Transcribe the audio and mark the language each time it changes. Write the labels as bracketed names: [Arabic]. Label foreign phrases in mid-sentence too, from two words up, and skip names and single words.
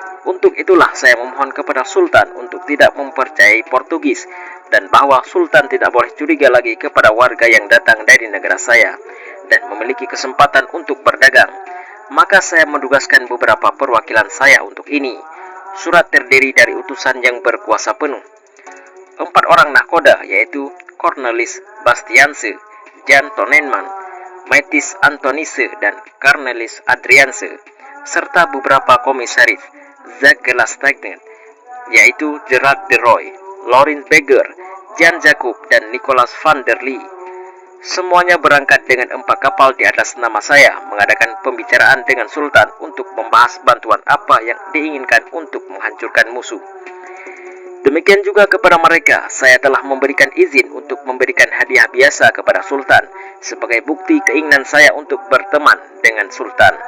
[Indonesian] Untuk itulah saya memohon kepada Sultan untuk tidak mempercayai Portugis dan bahwa Sultan tidak boleh curiga lagi kepada warga yang datang dari negara saya dan memiliki kesempatan untuk berdagang. Maka saya menugaskan beberapa perwakilan saya untuk ini. Surat terdiri dari utusan yang berkuasa penuh. 4 orang nahkoda yaitu Cornelis Bastianse, Jan Tonenman, Matthijs Antonisse dan Cornelis Adrianse, serta beberapa komisaris Jacques Gelastagnet, yaitu Gerard de Roy, Laurens Beger, Jan Jacob dan Nicolas van der Lee. Semuanya berangkat dengan 4 kapal di atas nama saya mengadakan pembicaraan dengan Sultan untuk membahas bantuan apa yang diinginkan untuk menghancurkan musuh. Demikian juga kepada mereka, saya telah memberikan izin untuk memberikan hadiah biasa kepada Sultan sebagai bukti keinginan saya untuk berteman dengan Sultan.